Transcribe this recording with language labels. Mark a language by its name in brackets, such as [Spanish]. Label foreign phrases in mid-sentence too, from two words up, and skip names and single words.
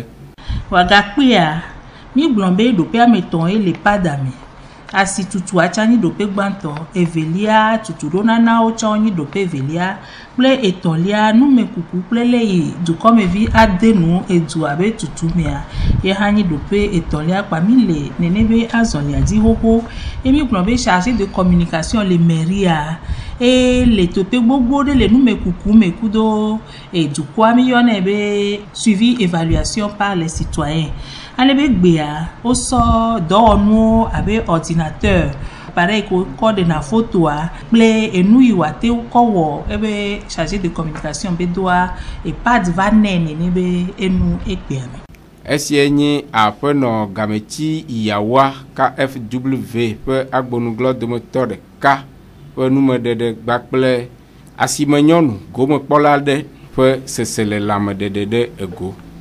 [Ewe] wagakpea mi gblɔ be ɖoƒe ametɔ̃ ye le padame asi tutu atsani ɖoƒe gbãtɔ evelia tutu ɖo nanawo tsɔ nyi ɖoƒe evelia kple etɔ̃lia numekuku kple le yi dukɔmevi ade nu edu abe tutu mea ye hã nyi ɖoƒe etɔ̃lia kpami le nene be azɔlia dzi xoxo ye mi gblɔ be [French] chargé de communication [Ewe] le mairia et le teƒe gbogbo ɖe le numekuku me kudo dukɔa mi yɔnɛ be [French] suivi évaluation par les citoyens [Ewe] ale be gbea wosɔ dɔwɔnuwo abe ordinateur pareil ko kɔ de na photoa kple enu yi wate kɔ wɔ ebe [French] chargé de communication [Ewe] be doa pad va nɛ nene be enu ekpea me. Esie nye aƒenɔ gametsi yawoa KFW ƒe agbonuglɔ dometɔ ɖeka ƒe numeɖeɖe gbakple asimenyɔnu gomekpɔla ɖe ƒe sese le lãmeɖeɖe ɖe ego.